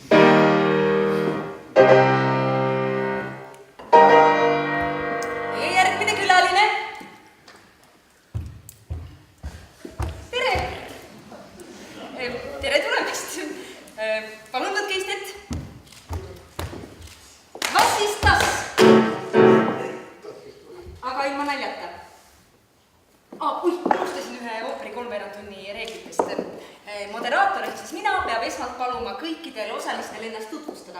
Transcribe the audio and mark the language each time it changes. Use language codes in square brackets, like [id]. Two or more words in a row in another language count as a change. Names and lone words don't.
[et] Meie järgmine külaline. Tere! Tere tulemast! Palun võtke istet. [de] Was ist das? [et] Aga ilma naljata. Unustasin ühe ooperi 3 tunni reeglitest. Moderaator ehk siis mina peab esmalt paluma kõikidel osalistel ennast tutvustada.